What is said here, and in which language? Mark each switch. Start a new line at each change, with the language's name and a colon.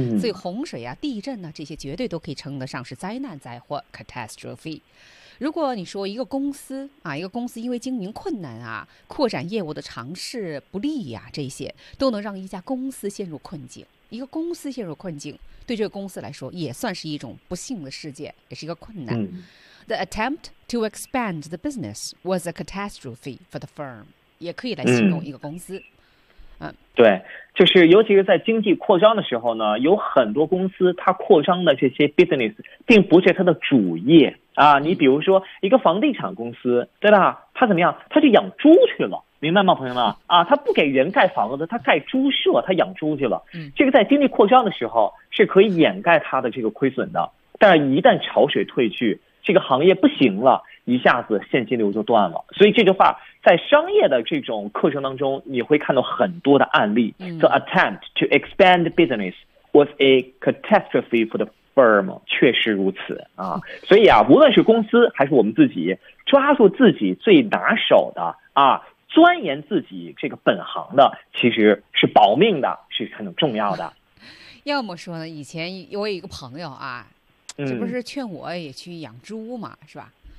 Chinese: 所以洪水啊、地震啊，这些绝对都可以称得上是灾难灾祸 catastrophe。如果你说一个公司啊，一个公司因为经营困难啊、扩展业务的尝试不利啊，这些都能让一家公司陷入困境，一个公司陷入困境对这个公司来说也算是一种不幸的事件，也是一个困难。
English: The attempt to expand the business was a catastrophe for the firm.
Chinese: 也可以来形容一个公司。对，就是尤其是在经济扩张的时候呢，有很多公司它扩张的这些 business 并不是它的主业啊。你比如说一个房地产公司，对吧？它怎么样？它就养猪去了，明白吗，朋友们？啊，它不给人盖房子，它盖猪舍，它养猪去了。这个在经济扩张的时候是可以掩盖它的这个亏损的，但是一旦潮水退去，这个行业不行了，一下子现金流就断了。所以这句话在商业的这种课程当中你会看到很多的案例。
English: The attempt to expand business was a catastrophe for the firm.
Chinese: 确实如此啊。所以啊，无论是公司还是我们自己，抓住自己最拿手的啊，钻研自己这个本行的，其实是保命的，是很重要的。要么说呢，以前我有一个朋友啊，这不是劝我也去养猪嘛，是吧？